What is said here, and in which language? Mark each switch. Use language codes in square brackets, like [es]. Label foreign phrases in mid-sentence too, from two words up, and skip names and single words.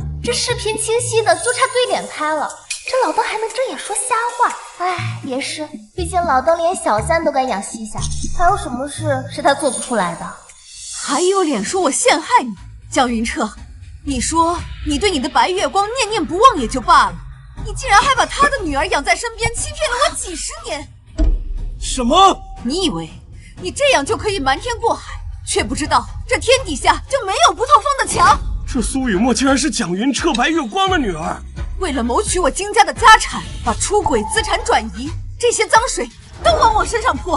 [zh] 這視頻清晰的就差對臉開了，這老登還能睜眼說瞎話？哎，也是，畢竟老登連小三都敢養西夏，還有什麼事是他做不出來的？還有臉說我陷害你，江雲徹，你說你對你的白月光念念不忘也就罷了，你竟然還把他的女兒養在身邊，欺騙了我幾十年。什麼？你以為你這樣就可以瞞天過海，卻不知道這天底下就沒有不透風的牆。這蘇雨墨竟然是蔣雲徹白月光的女兒，為了謀取我金家的家產，把出軌資產轉移，這些髒水都往我身上潑。